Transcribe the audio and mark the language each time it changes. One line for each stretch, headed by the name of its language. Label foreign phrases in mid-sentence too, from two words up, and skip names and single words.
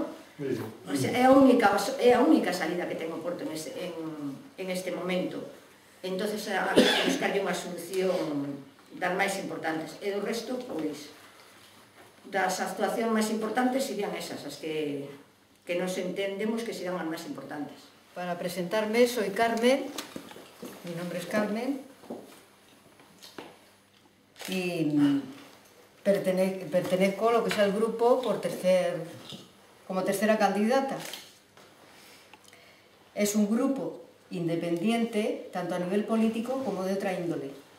Galician: É a única salida que ten o Porto en este momento. Entón, buscarlle unha solución das máis importantes. E do resto, pois, das actuacións máis importantes serían esas, as que nos entendemos que serán as máis importantes.
Spanish: Para presentarme, soy Carmen, mi nombre es Carmen, y pertenezco a lo que es el grupo como tercera candidata. Es un grupo independiente, tanto a nivel político como de otra índole.